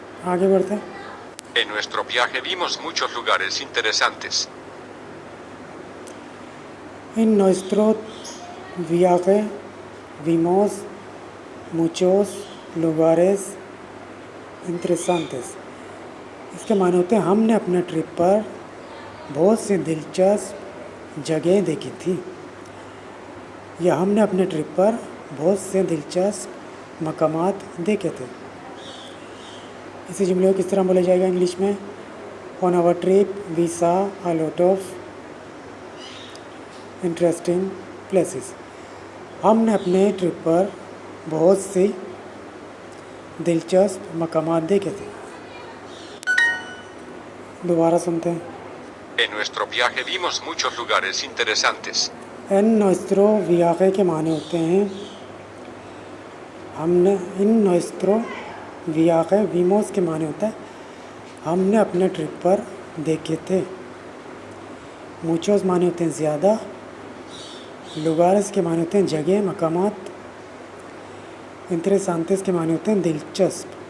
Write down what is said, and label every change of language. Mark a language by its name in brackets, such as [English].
[Hindi] आगे बढ़ते हैं। [Spanish] En nuestro viaje vimos muchos lugares interesantes. En nuestro viaje vimos muchos lugares interesantes. [Hindi] इसके माने होते हैं हमने अपने ट्रिप पर बहुत सी दिलचस्प जगह देखी थी, या हमने अपने ट्रिप पर बहुत से दिलचस्प मकामात देखे थे। इसी जुमले को किस तरह बोला जाएगा इंग्लिश में? [English] On our trip we saw a lot of interesting places. [Hindi] हमने अपने ट्रिप पर बहुत से दिलचस्प मकामात देखे थे। दोबारा सुनते हैं। [Spanish] En nuestro viaje vimos muchos lugares interesantes. एन नुस्त्रो वियाक़े [Hindi] के माने होते हैं हमने, [Spanish] इन नुस्त्रो वियाक़े वीमोस [Hindi] के माने होता है हमने अपने ट्रिप पर देखे थे। मुचोस माने होते हैं ज़्यादा, लुगारेस के माने होते हैं जगह मकामात, इंटरेसांतेस के माने होते हैं दिलचस्प।